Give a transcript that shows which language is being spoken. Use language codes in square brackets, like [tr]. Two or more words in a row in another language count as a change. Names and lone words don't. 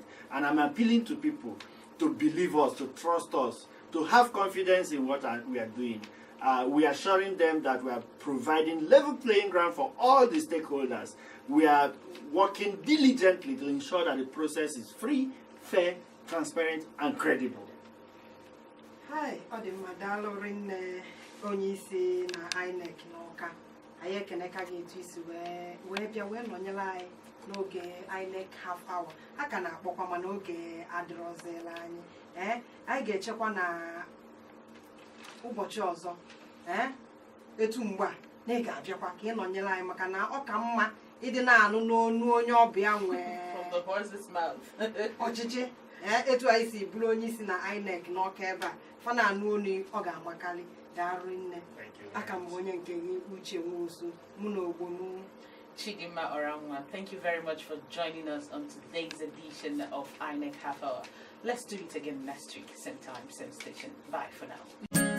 [en] And I'm appealing to people to believe us, to trust us, to have confidence in what we are doing. We are assuring them that we are providing level playing ground for all the stakeholders. We are working diligently to ensure that the process is free, fair, transparent, and credible. Hi, [ig] Odimadalu Rinne, Onyisi na INEC n'Awka. Anyị ekene ka ga-etu isi wee bịa wee nọnyere anyị n'oge INEC half hour. A ka na-akpọkwa ma n'oge adịrọzela anyị. Anyị ga-echekwa na ụbọchị ọzọ. Etu mgbe a na ị ga-abịakwa ka ị nọnyere anyị maka na ọ ka mma ịdị na-anụ n'onu onye ọbịa nwee [en] From the horse's mouth. [ig] ọchịchị. Etu anyị si bụrụ onye isi na INEC n'Awka ebe a, fa na-anụ onu ọ ga-amakarị. Daalụ nne. Aka m onye nke gị Uche Nwosu, mụ na ogbo m Chidima Oramwa, [en] thank you very much for joining us on today's edition of INEC Half Hour. Let's do it again next week, same time, same station. Bye for now.